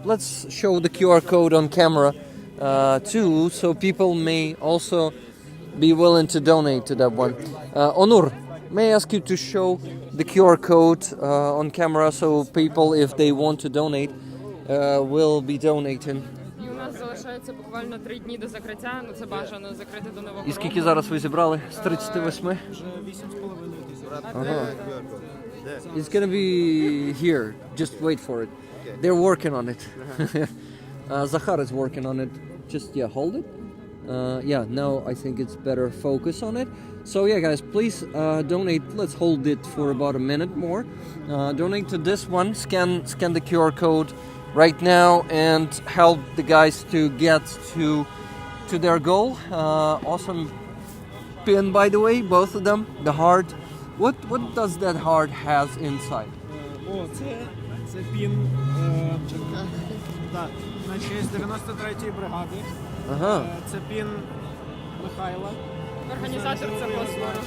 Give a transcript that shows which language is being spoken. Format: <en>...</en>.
<en>Let's show the QR code on camera too, so people may also be willing to donate to that one. Onur, may I ask you to show the QR code on camera, so people, if they want to donate, will be donating.</en> <uk>І у нас залишається буквально 3 дні до закриття. Ну це бажано закрити до нового року. І скільки зараз ви зібрали? З 38? Ага.</uk> <en>It's gonna be here. Just wait for it. They're working on it. Zahar is working on it. Just hold it. Now I think it's better focus on it. So yeah, guys, please donate. Let's hold it for about a minute more. Donate to this one. Scan the QR code right now and help the guys to get to their goal. Awesome pin, by the way, both of them. The heart. What does that heart has inside?</en> <uk>Це пін на честь 93-ї бригади. Ага. Це пін Михайла. Організатор цього збору.</uk>